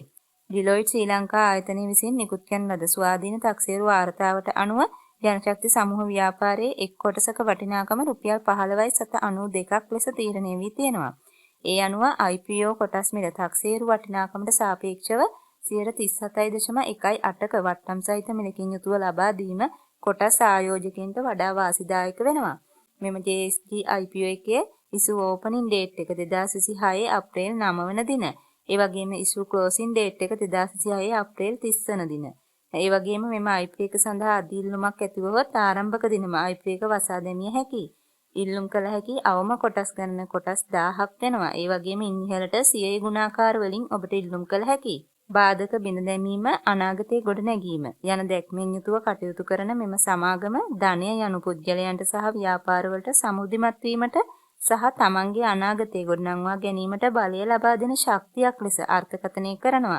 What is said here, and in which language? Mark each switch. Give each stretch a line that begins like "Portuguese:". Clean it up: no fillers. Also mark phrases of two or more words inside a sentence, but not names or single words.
Sinhala: ඩිලොයිට් ශ්‍රී ලංකා ආයතනය විසින් නිකුත් කරන ලද ස්වාධීන තක්සේරු වාර්තාවට අනුව ජනශක්ති සමූහ ව්‍යාපාරයේ එක් කොටසක වටිනාකම රුපියල් 15.92ක් ලෙස තීරණය වී තියෙනවා. ඒ අනුව IPO කොටස් මිල තක්සේරු වටිනාකමට සාපේක්ෂව 37.18ක වට්ටම් සහිත මිලකින් යුතුව ලබා දීම කොටස් ආයෝජකයන්ට වඩා වාසිදායක වෙනවා. මෙම JSG IPO එකේ
English: issue opening date
Sinhala: එක 2026 අප්‍රේල් 9 වන දින. ඒ වගේම
English: issue closing date
Sinhala: එක 2026 අප්‍රේල් 30 වන දින. ඒ වගේම මෙම IPO එක සඳහා අදීල්ලුමක් ඇතිවහොත් ආරම්භක දිනම IPO එක වසා දැමිය හැකියි. ඉල්ලුම් කළ හැකි අවම කොටස් ගණන කොටස් 1000ක් වෙනවා. ඒ වගේම ඉන්හිලට සියයේ ගුණාකාර වලින් ඔබට ඉල්ලුම් කළ හැකියි. බාධක බිඳ දැමීම අනාගතයේ ගොඩ නැගීම යන දැක්මෙන් යුතුව කටයුතු කරන මෙම සමාගම ධනය යනු පුද්ගලයන්ට සහ ව්‍යාපාරවලට සමෘද්ධිමත් වීමට සහ තමන්ගේ අනාගතය ගොඩනංවා ගැනීමට බලය ලබා දෙන ශක්තියක් ලෙස අර්ථකථනය කරනවා.